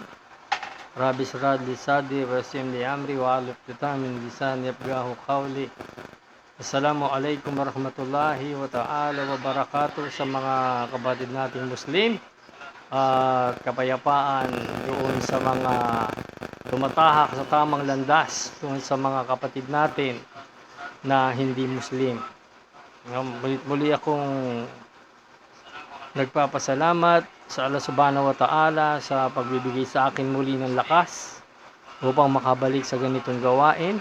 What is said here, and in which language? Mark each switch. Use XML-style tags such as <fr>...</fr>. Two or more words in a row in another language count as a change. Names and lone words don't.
<ar>رب اشرح لي صدري ويسر لي أمري واحلل عقدة من لساني يفقهوا قولي. السلام عليكم ورحمة الله وتعالى وبركاته</ar> <tl>sa mga kapatid nating Muslim. Kapayapaan doon sa mga tumatahak sa tamang landas, doon sa mga kapatid natin na hindi Muslim. Muli akong nagpapasalamat sa Allah</tl> <ar>سبحانه وتعالى</ar> <tl>sa pagbibigay sa akin muli ng lakas upang makabalik sa ganitong gawain.</tl>